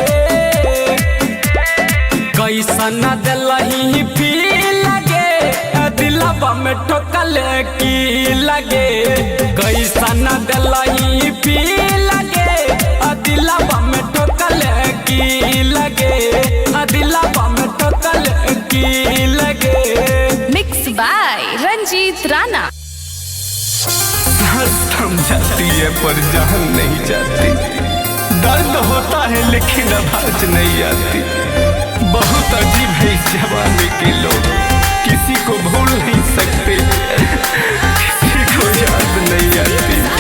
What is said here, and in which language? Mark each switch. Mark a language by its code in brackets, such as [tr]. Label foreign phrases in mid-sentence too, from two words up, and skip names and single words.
[anp] कैसन दिलही फील गे दिलबा में ठोकले की लगे कैसन दिलही फील गे दिलबा में ठोकले की लगे दिलबा में ठोकले की लगे [en] mix by Ranjit Rana. [hi] थम जाती है पर जान नहीं जाती दर्द होता है लेकिन आवाज नहीं आती बहुत अजीब है इस जमाने के लोग किसी को भूल नहीं सकते किसी को याद नहीं आती